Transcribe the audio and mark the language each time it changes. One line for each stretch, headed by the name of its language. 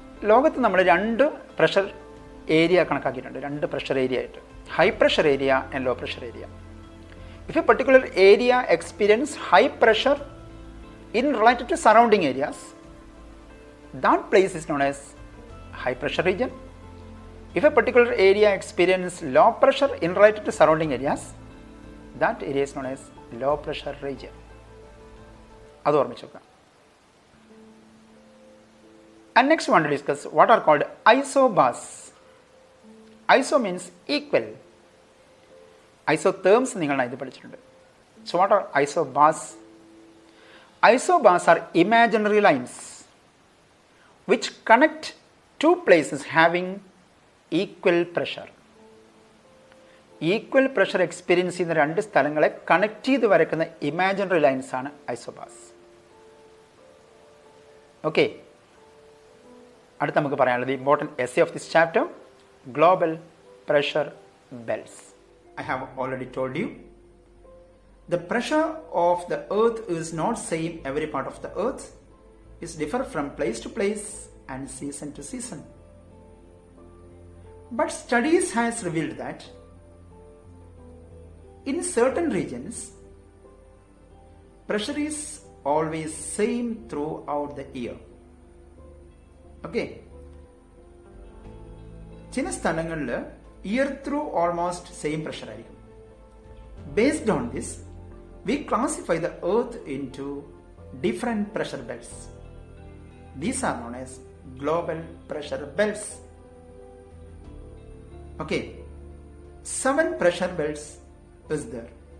Malayalam: ലോകത്ത് നമ്മൾ രണ്ട് പ്രഷർ ഏരിയ കണക്കാക്കിയിട്ടുണ്ട്, രണ്ട് പ്രഷർ ഏരിയ ആയിട്ട്,
English: High pressure area and low pressure area. If a particular area experience high pressure in related to surrounding areas, that place is known as high pressure region. If a particular area experiences low pressure in related to surrounding areas, that area is known as low pressure region.
Malayalam: അത് ഓർമ്മിച്ച് വെക്കുക.
English: And next we want to discuss what are called isobars. Iso means equal.
Malayalam: Isotherms നിങ്ങൾ ഇത് പഠിച്ചിട്ടുണ്ട്.
English: So what are isobars? Isobars are imaginary lines which connect two places having equal pressure.
Malayalam: Equal pressure experience ചെയ്യുന്ന രണ്ട് സ്ഥലങ്ങളെ connect ചെയ്ത് വരയ്ക്കുന്ന imaginary lines ആണ് isobars.
English: okay,
Malayalam: അടുത്ത് നമുക്ക് പറയാനുള്ളത്
English: Important essay of this chapter, global pressure belts. I have already told you the pressure of the earth is not same every part of the earth. Is differ from place to place and season to season. But studies has revealed that in certain regions pressure is always same throughout the year.
Malayalam: Okay, ചില സ്ഥലങ്ങളിൽ
English: year through almost same pressure
Malayalam: ആയിരിക്കും.
English: Based on this, we classify the earth into different pressure belts. These are known as global pressure belts. Okay, 7 pressure belts is there.